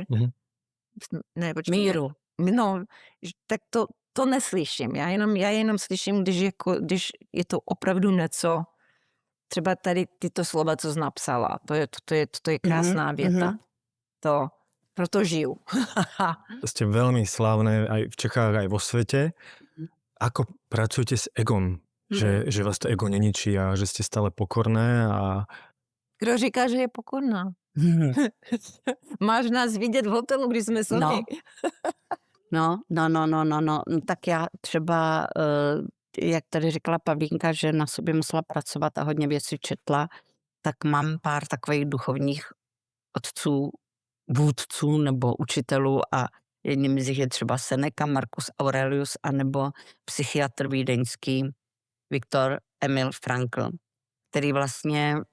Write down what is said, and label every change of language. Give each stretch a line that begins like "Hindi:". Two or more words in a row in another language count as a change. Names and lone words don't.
Czech: Ne, míru. No, tak to neslyším. Já jenom slyším, když je to opravdu něco, třeba tady tyto slova, co jsi napsala, to je krásná věta. To, proto žiju.
Slovak: Ste veľmi slávne aj v Čechách, aj vo svete. Ako pracujete s egom? Že vás to ego neničí a že ste stále pokorné a...
Czech: Kdo říká, že je pokorná? Máš nás vidět v hotelu, když jsme sami. No, tak já třeba, jak tady říkala Pavlínka, že na sobě musela pracovat a hodně věcí četla, tak mám pár takových duchovních otců, vůdců nebo učitelů a jedním z nich je třeba Seneca, Marcus Aurelius, anebo psychiatr vídeňský Viktor Emil Frankl, který vlastně